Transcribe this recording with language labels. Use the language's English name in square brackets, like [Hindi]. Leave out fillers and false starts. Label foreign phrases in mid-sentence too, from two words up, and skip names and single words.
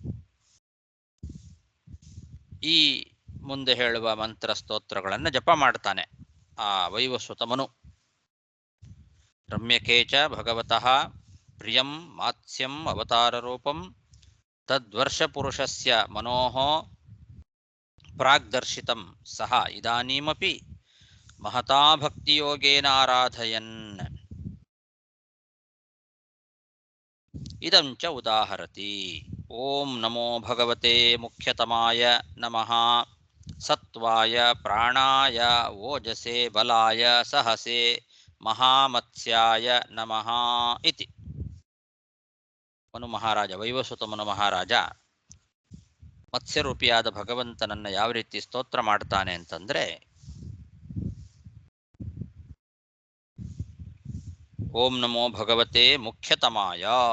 [Kannada] ಈ ಮುಂದೆ ಹೇಳುವ ಮಂತ್ರ ಸ್ತೋತ್ರಗಳನ್ನು ಜಪ ಮಾಡ್ತಾನೆ ಆ ವೈವಸ್ವತ ಮನು. [Sanskrit] ರಮ್ಯಕೇಚ ಭಗವತಃ ಪ್ರಿಯಂ ಮಾತ್ಸ್ಯಂ ಅವತಾರ ರೂಪಂ ತದ್ವರ್ಷ ಪುರುಷಸ್ಯ ಮನೋಃ ಪ್ರಾಗ್ದರ್ಶಿತಂ ಸಹ ಇದಾನೀಮಪಿ ಮಹತಾ ಭಕ್ತಿಯೋಗೇನ ಆರಾಧಯನ್ ಇದಂ ಚ ಉದಾಹರತಿ. ಓಂ ನಮೋ ಭಗವತೆ ಮುಖ್ಯತಮಾಯ ನಮಃ ಸತ್ವಾಯ ಪ್ರಾಣಾಯ ಓಜಸೆ ಬಲಾಯ ಸಹಸೆ ಮಹಾಮತ್ಸ್ಯಾಯ ನಮಃ ಇತಿ. [Kannada] ಮನು ಮಹಾರಾಜ ವೈವಸ್ವತ ಮನು ಮಹಾರಾಜ ಮತ್ಸ್ಯರೂಪಿಯಾದ ಭಗವಂತನನ್ನ ಯಾವ ರೀತಿ ಸ್ತೋತ್ರ ಮಾಡ್ತಾನೆ ಅಂತಂದ್ರೆ, [Sanskrit] ಓಂ ನಮೋ ಭಗವತೆ ಮುಖ್ಯತಮಾಯ.